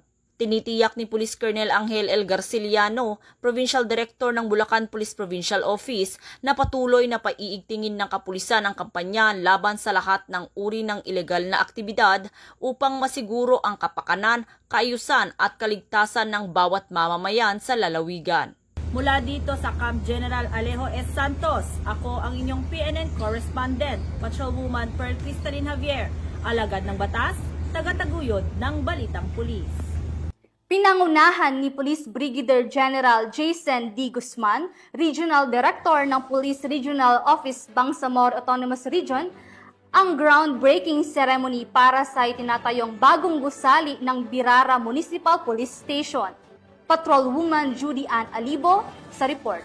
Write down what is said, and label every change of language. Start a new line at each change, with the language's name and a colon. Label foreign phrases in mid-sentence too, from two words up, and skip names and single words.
Filipino: Tinitiyak ni Police Colonel Angel L. Garciliano,
English: Provincial Director
Filipino: ng Bulacan Police Provincial Office, na patuloy na paiigtingin ng kapulisan ang kampanya laban sa lahat ng uri ng ilegal na aktibidad upang masiguro ang kapakanan, kaayusan at kaligtasan ng bawat mamamayan sa lalawigan. Mula dito sa Camp General Alejo S. Santos, ako ang inyong
English: PNN correspondent,
Filipino: Patrolwoman Pearl Cristalline Javier, alagad ng batas, tagataguyod ng balitang pulis. Pinangunahan ni Police Brigadier General Jason D. Guzman,
English: Regional Director
Filipino: ng Police Regional Office Bangsamoro Autonomous Region, ang
English: groundbreaking ceremony
Filipino: para sa itinatayong bagong gusali ng Birara Municipal Police Station. Patrolwoman Judy Ann Alibo sa report.